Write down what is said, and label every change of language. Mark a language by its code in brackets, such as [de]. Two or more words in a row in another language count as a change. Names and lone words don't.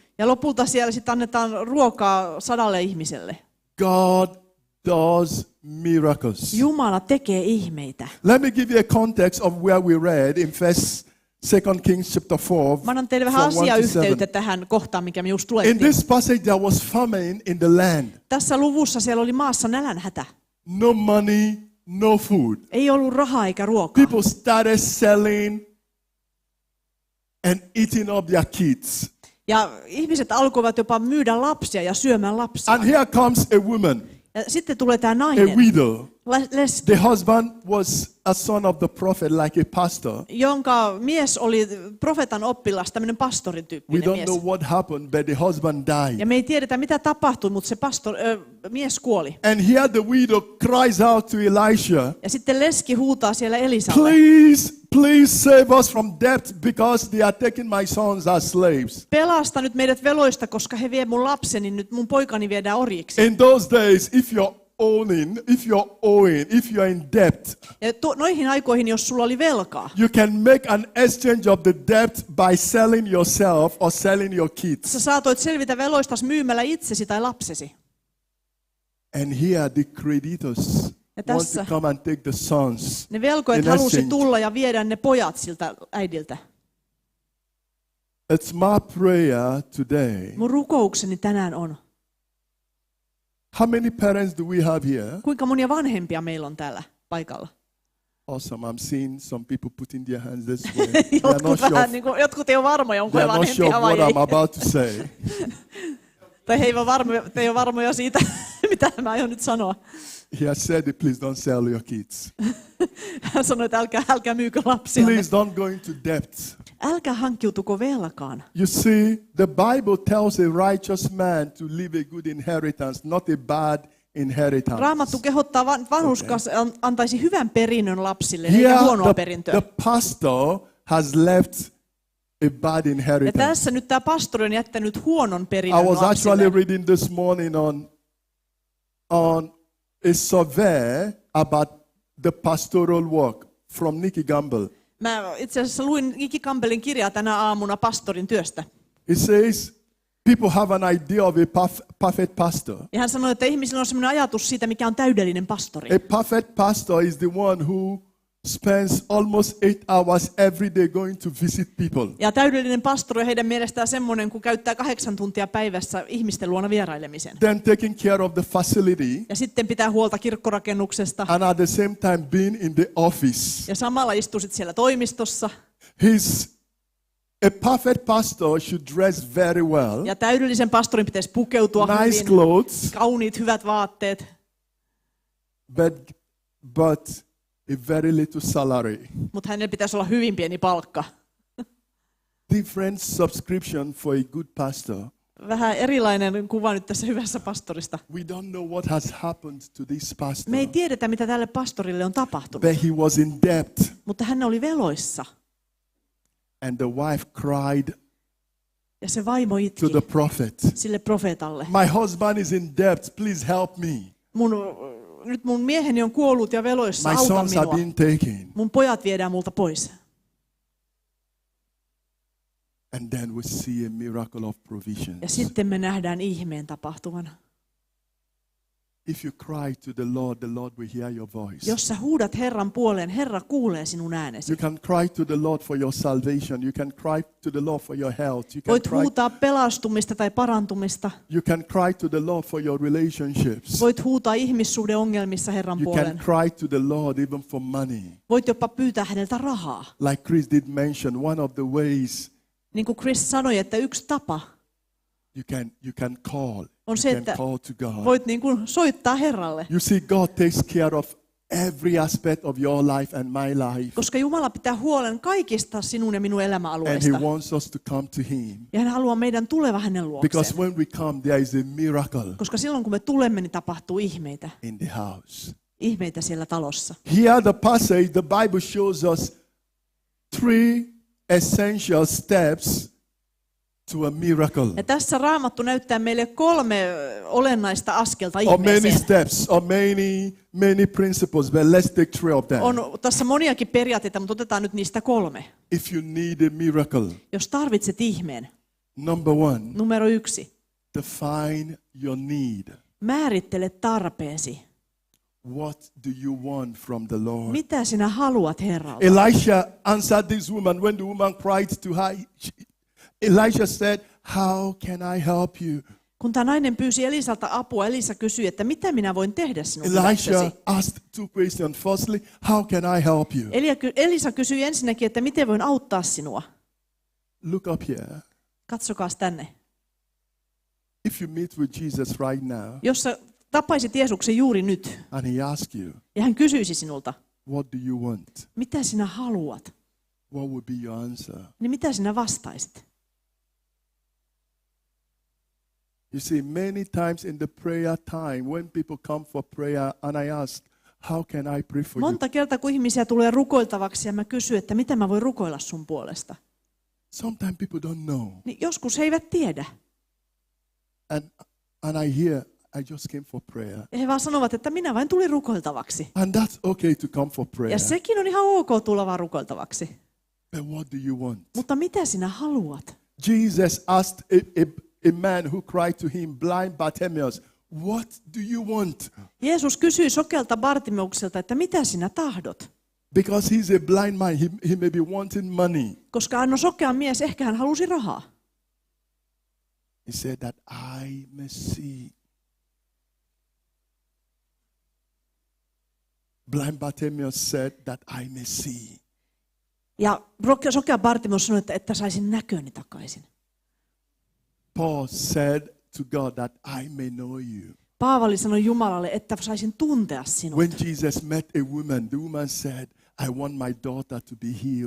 [fi] Ja lopulta siellä sitten annetaan ruokaa 100 ihmiselle. [en] God does miracles. [fi] Jumala tekee ihmeitä. [en] Let me give you a context of where we read in Second Kings chapter 4. [fi] Mä annan teille vähän [en] from 1 to 7. [fi] asiayhteyttä tähän kohtaan, mikä me just [en] In [fi] luettiin. [en] this passage there was famine in the land. [fi] Tässä luvussa siellä oli maassa nälänhätä. [en] No money, no food. [fi] Ei ollut rahaa eikä ruokaa. [en] People started selling and eating up their kids. [fi] Ja ihmiset alkoivat jopa myydä lapsia ja syömään lapsia. [en] And here comes a woman, [fi] Ja sitten tulee tämä [en] a [fi] nainen, [en] widow. [fi] leski, [en] The husband was a son of the prophet, like a pastor. [fi] jonka mies oli profeetan oppilas, tämmöinen pastorin [en] We [fi] tyyppinen [en] don't [fi] mies. [en] know what happened, but the husband died. [fi] Ja me ei tiedetä, mitä tapahtui, mutta se mies kuoli. [en] And here the widow cries out to Elisha, [fi] Ja sitten leski huutaa siellä Elisalle, [en] please save us from debt because they are taking my sons as slaves. [fi] pelasta nyt meidät veloista, koska he vie mun lapseni, nyt mun poikani viedään orjiksi. [en] In those days, if you're in debt, [fi] Ja noihin aikoihin, jos sulla oli velkaa, [en] you can make an exchange of the debt by selling yourself or selling your kids. [fi] sä saatoit selvitä veloistas myymällä itsesi tai lapsesi. [en] And here the creditors [fi] Ja [en] want [fi] tässä [en] to come and take the sons. [fi] ne velkojat [en] in [fi] halusi [en] exchange. [fi] tulla ja viedä ne pojat siltä äidiltä. [en] It's my prayer today. [fi] Mun rukoukseni tänään on, [en] How many parents do we have here? [fi] kuinka monia vanhempia meillä on täällä paikalla. [en] Awesome. I'm seeing some people putting their hands this way. They are not [fi] Jotkut, [en] sure, [fi] vähän, niin kuin, jotkut ei ole varmoja, onko [en] they [fi] he [en] are not sure [fi] vanhempia [en] of [fi] vai [en] what [fi] ei. [en] I'm about to say. [fi] Tai he ei ole varmoja siitä, mitä mä aion nyt sanoa. [en] He has said, please don't sell your kids. [fi] Hän sanoi, että älkää myykö lapsia. [en] Please don't go into debt. [fi] Älkää hankkiutuko velkaan. [en] You see, the Bible tells a righteous man to leave a good inheritance, not a bad inheritance. [fi] Raamattu kehottaa vanhurskas antaisi hyvän perinnön lapsille, eikä huonoa [en] the [fi] perintöä. [en] pastor has left a bad [fi] Ja [en] inheritance. [fi] tässä nyt tämä pastori on jättänyt huonon [en] I [fi] perinnön [en] was actually [fi] lapsille. [en] reading this morning on a survey about the pastoral work from Nicky Gamble. [fi] Mä itse asiassa luin Nicky Campbellin kirjaa tänä aamuna pastorin työstä. [en] It says people have an idea of a perfect pastor. [fi] Ja hän sanoi, että ihmisillä on sellainen ajatus siitä, mikä on täydellinen pastori. [en] A perfect pastor is the one who spends almost 8 hours every day going to visit people. [fi] Ja täydellinen pastori on heidän mielestään semmoinen, kun käyttää 8 tuntia päivässä ihmisten luona vierailemisen. [en] Then taking care of the facility [fi] Ja sitten pitää huolta kirkkorakennuksesta. [en] and at the same time being in the office. [fi] Ja samalla istuu sit siellä toimistossa. [en] His A perfect pastor should dress very well, [fi] Ja täydellisen pastorin pitäisi pukeutua [en] nice [fi] hyvin, [en] clothes, [fi] kauniit, hyvät vaatteet, [en] but a very little salary. [fi] mutta hänellä pitäisi olla hyvin pieni palkka. [en] Different subscription for a good pastor. [fi] Vähän erilainen kuva nyt tässä hyvässä pastorista. [en] We don't know what has happened to this pastor, [fi] Me ei tiedetä, mitä tälle pastorille on tapahtunut, [en] but he was in debt, [fi] mutta hän oli veloissa. [en] and the wife cried [fi] Ja se vaimo itki [en] to the prophet, [fi] sille profeetalle. [en] "My husband is in debt, please help me. [fi] Nyt mun mieheni on kuollut ja veloissa, [en] My [fi] auta [en] sons have [fi] minua. [en] been taken." [fi] Mun pojat viedään multa pois. [en] And then we see a miracle of provision. [fi] Ja sitten me nähdään ihmeen tapahtuvan. [en] If you cry to the Lord will hear your voice. [fi] Jos sä huudat Herran puoleen, Herra kuulee sinun äänesi. [en] You can cry to the Lord for your salvation. You can cry to the Lord for your health. You can [fi] Voit [en] cry, [fi] huutaa pelastumista tai parantumista. [en] you can cry to the Lord for your relationships. [fi] Voit huutaa ihmissuhdeongelmissa Herran [en] You can [fi] puoleen. [en] cry to the Lord even for money. [fi] Voit jopa pyytää häneltä rahaa. [en] Like Chris did mention, one of the ways [fi] Niin kuin Chris sanoi, että yksi tapa [en] you can call. [fi] on se, [en] You can [fi] että [en] call to God. [fi] voit niin kuin soittaa Herralle. [en] You see, God takes care of every aspect of your life and my life. [fi] Koska Jumala pitää huolen kaikista sinun ja minun [en] And [fi] elämäalueista. [en] He wants us to come to Him. [fi] Ja hän haluaa meidän tuleva hänen [en] Because [fi] luokseen. [en] when we come, there is a miracle [fi] Koska silloin kun me tulemme, niin tapahtuu ihmeitä. [en] in the house. [fi] Ihmeitä siellä talossa. [en] Here the passage, the Bible shows us 3 essential steps to a miracle. [fi] Ja tässä Raamattu näyttää meille 3 olennaista askelta [en] Or many [fi] ihmeeseen. [en] steps, or many principles, but let's take 3 of them. [fi] On tässä moniakin periaatteita, mutta otetaan nyt niistä 3. [en] If you need a miracle, [fi] Jos tarvitset ihmeen, [en] number 1, [fi] numero 1, [en] define your need. [fi] määrittele tarpeesi. [en] What do you want from the Lord? [fi] Mitä sinä haluat Herralta? [en] Elisha answered this woman when the woman cried to her. Elisha said, "How can I help you?" [fi] Kun tämä nainen pyysi Elisalta apua, Elisa kysyi, että mitä minä voin tehdä sinun [en] Elisha [fi] hyväksesi? [en] asked 2 questions. Firstly, how can I help you? [fi] Elisa kysyi ensinnäkin, että miten voin auttaa sinua. [en] Look up here. [fi] Katsokaas tänne. [en] If you meet with Jesus right now [fi] Jos sä tapaisit Jeesuksen juuri nyt, [en] and he asks you, [fi] ja hän kysyisi sinulta, [en] what do you want? [fi] mitä sinä haluat, [en] What would be your answer? [fi] niin mitä sinä vastaisit? [en] You see, many times in the prayer time, when people come for prayer and I ask, how can I pray for you? [fi] Monta kertaa, kun ihmisiä tulee rukoiltavaksi ja mä kysyn, että mitä mä voin rukoilla sun puolesta, [en] Sometimes people don't know. [fi] niin joskus he eivät tiedä. [en] And I hear, I just came for prayer. [fi] Ja he vaan sanovat, että minä vain tulin rukoiltavaksi. [en] And that's okay to come for prayer. [fi] Ja sekin on ihan ok tulla vaan rukoiltavaksi. [en] But what do you want? [fi] Mutta mitä sinä haluat? [en] Jesus asked a man who cried to him, blind Bartimaeus, what do you want? [fi] Jeesus kysyi sokealta Bartimeukselta, että mitä sinä tahdot? [en] Because he's a blind man, he may be wanting money. [fi] Koska hän on sokea mies, ehkä hän halusi rahaa. [en] He said that I may see. Blind Bartimaeus said that I may see. [fi] Ja sokea Bartimeus sanoi, että saisin näköni takaisin. [en] Paul said to God that I may know you. [fi] Paavali sanoi Jumalalle, että saisin tuntea sinut. [en] When Jesus met a woman, the woman said, I want my daughter to be healed.